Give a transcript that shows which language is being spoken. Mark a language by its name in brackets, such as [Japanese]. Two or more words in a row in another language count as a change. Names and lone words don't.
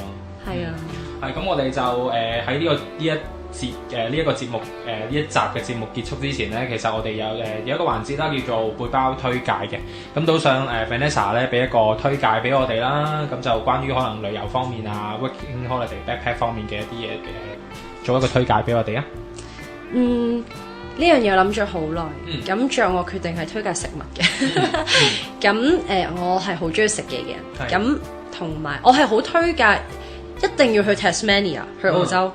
[Cantonese] 係啊，係咁，我哋就喺呢一個節目呢一集嘅節目結束之前咧，其實我哋有一個環節啦，叫做背包推介嘅。咁都想Vanessa 咧俾一個推介俾我哋啦。咁就關於可能旅遊方面啊 [English] working holiday backpack [Cantonese] 方面嘅一啲嘢做一個推介俾我哋啊。呢樣嘢我諗咗好耐。咁最後我決定係推介食物嘅。咁我係好中意食嘢嘅。咁同埋我係好推介一定要去 Tasmania 去澳洲。